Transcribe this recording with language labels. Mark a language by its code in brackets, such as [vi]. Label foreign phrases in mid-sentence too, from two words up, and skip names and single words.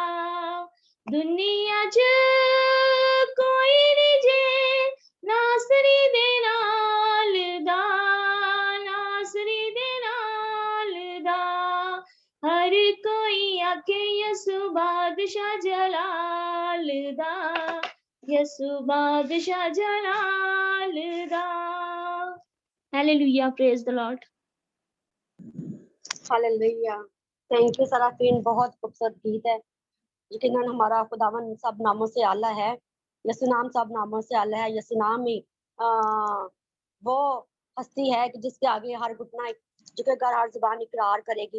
[pa] ਦੁਨੀਆ ਚ ਕੋਈ ਨਹੀਂ ਜੇ ਨਾਸਰੀ ਦੇ ਨਾਲ ਦਾ, ਨਾਸਰੀ ਦੇ ਨਾਲ ਦਾ। ਹਰ ਕੋਈ ਆਖੇ ਯਸੂ ਬਾਦਸ਼ਾਹ ਜਲਾਲ ਦਾ, ਯਸੂ ਬਾਦਸ਼ਾਹ ਜਲਾਲ ਦਾ। [en] Hallelujah, praise the Lord. हालेलुया। Thank you [hi] सराफीन, बहुत खूबसूरत गीत है। यकीनन हमारा खुदावन सब नामों से आला है, यसु नाम सब नामों से आला है। यसु नाम ही वो हस्ती है कि जिसके आगे हर घुटना झुकेगा, हर जुबान इकरार करेगी।